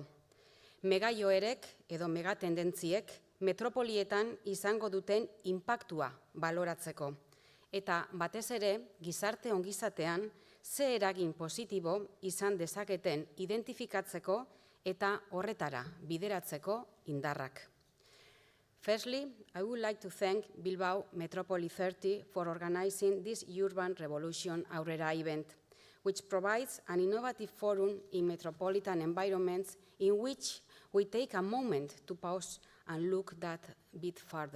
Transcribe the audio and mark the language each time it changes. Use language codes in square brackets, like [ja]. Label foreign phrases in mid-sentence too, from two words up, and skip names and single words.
[eu] Megajoerek edo megatendentziek metropolietan izango duten inpaktua baloratzeko. Eta batez ere gizarte ongizatean ze eragin positibo izan dezaketen identifikatzeko eta horretara bideratzeko indarrak. [en] Firstly, I would like to thank Bilbao Metropolis 30 for organizing this Urban Revolution Aurrera event, which provides an innovative forum in metropolitan environments in which we take a moment to pause and look that bit further.